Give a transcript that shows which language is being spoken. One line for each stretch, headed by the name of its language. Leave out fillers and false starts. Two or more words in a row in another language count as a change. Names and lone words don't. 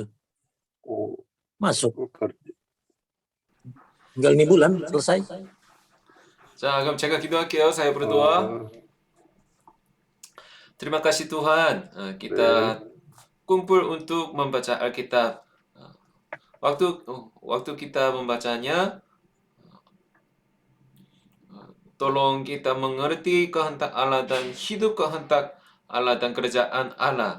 Indonesian: Oh, Masuk. kerja. Tinggal ini bulan, selesai.
Korean: 자, 그럼 제가 기도할게요.
Indonesian: saya berdoa. Terima kasih Tuhan, kita kumpul untuk membaca Alkitab. Waktu kita membacanya, tolong kita mengerti kehendak Allah dan hidup kehendak Allah dan kerajaan Allah.